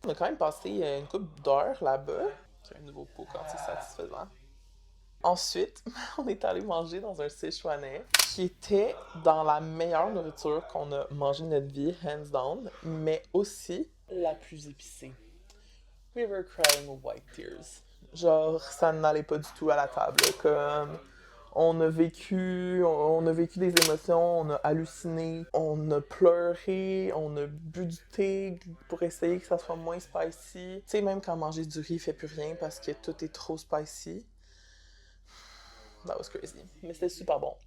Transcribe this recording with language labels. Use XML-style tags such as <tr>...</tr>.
<fr>On a quand même passé une couple d'heures là-bas. C'est un nouveau pot quand c'est satisfaisant. Ensuite, on est allé manger dans un Sichuanais qui était dans la meilleure nourriture qu'on a mangée de notre vie,</fr> <en>hands down,</en> <fr>mais aussi la plus épicée.</fr> <en>We were crying white tears.</en> <fr>Genre, ça n'allait pas du tout à la table. Comme, on a vécu des émotions, on a halluciné, on a pleuré, on a bu du thé pour essayer que ça soit moins spicy. Tu sais, même quand manger du riz fait plus rien parce que tout est trop spicy.</fr> <en>That was crazy.</en> <fr>Mais c'était super bon.</fr>